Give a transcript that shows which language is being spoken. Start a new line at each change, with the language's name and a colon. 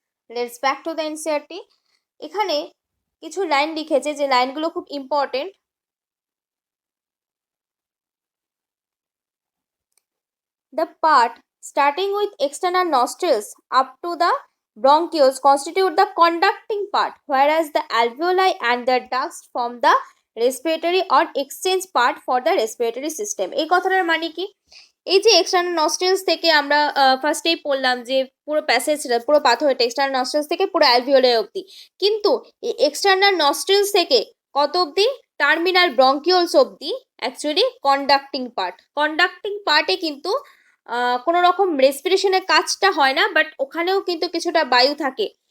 English: Let's back to the NCERT.
Bangla: এখানে কিছু line লিখেছে, যে লাইনগুলো খুব important.
English: The part starting with external nostrils up to the bronchioles constitute the conducting part, whereas the alveoli and the ducts form the respiratory or exchange part for the respiratory system.
Bangla: এই কথাটার মানে কি? এই যে external নস্ট্রিলস থেকে আমরা ফার্স্টেই পড়লাম যে পুরো প্যাসেজটা, পুরো পাথওয়েটা এক্সটার্নাল নস্ট্রিলস থেকে পুরো অ্যালভিওলে অবধি, কিন্তু এই এক্সটার্নাল নস্ট্রিলস থেকে কত অবধি? টার্মিনাল ব্রঙ্কিওলস অবধি অ্যাকচুয়ালি কন্ডাক্টিং পার্ট। কন্ডাক্টিং পার্টে কিন্তু কোনো রকম রেসপিরেশনের কাজটা হয় না, বাট ওখানেও কিন্তু কিছুটা বায়ু থাকে।